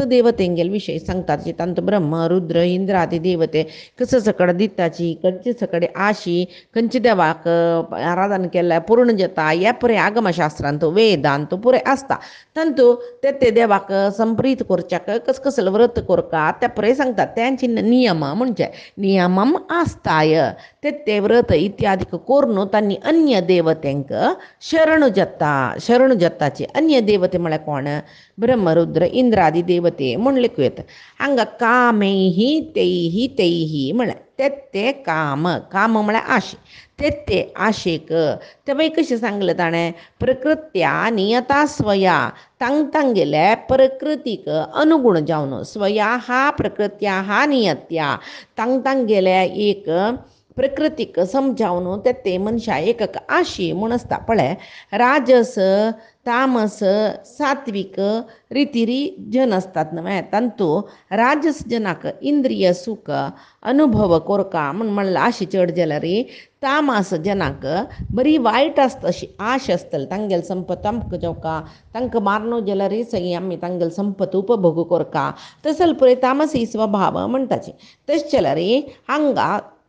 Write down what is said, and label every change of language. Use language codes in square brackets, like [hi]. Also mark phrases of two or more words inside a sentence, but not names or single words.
[kok] देवतेंगेल विशय सांगतात तांत ब्रह्म रुद्र इंद्र आदी देवते कसं सकड दिताची खंयचे सकड आशी खंयचे देवाक आराधन केल्यार पूर्ण जाता हे पुरे आगमशास्त्रांत वेदांत पुरे आसता तांतू ते देवाक संप्रीत करच्याक कसलं व्रत करता ते पुरे सांगतात त्यांची नियम म्हणजे [sa] नियमम आस्ताय [kok] ते व्रत इत्यादी करून तांणी अन्य देवतेंक शरण जाताची अन्य देवते म्हळ्यार कोण ब्रह्मरुद्र इंद्रादी देवते म्हूण लेखूं येता हांगा [sa] कामैः तैः [kok] म्हळ्यार ते काम म्हळ्यार आशे ते आशेक ते मागीर कशें सांगलें ताणें [sa] प्रकृत्या नियता स्वया [kok] तांगेल्या प्रकृतीक अनुगुण जावन स्वया हा प्रकृत्या हा नियत्या तांगेल्या एक प्रकृतीक समजावन ते मनशा एक आशी म्हूण आसता पळय राजस तामस सात्विक रितिरी जन असतात न्हय तांतू राजस जनाक इंद्रिय सुख अनुभव कोरका म्हणल्यार आशी चड जाल्यार तामस जनाक बरी वायट आसता अशी आश आसतली तांगेल संपत अमक जावका तांकां मारनो जाल्यार सगळीं आमी तांगेल संपत उपभोग कोरका तसल पळय तामसी स्वभाव म्हणटाची तशें जाल्यार हांगा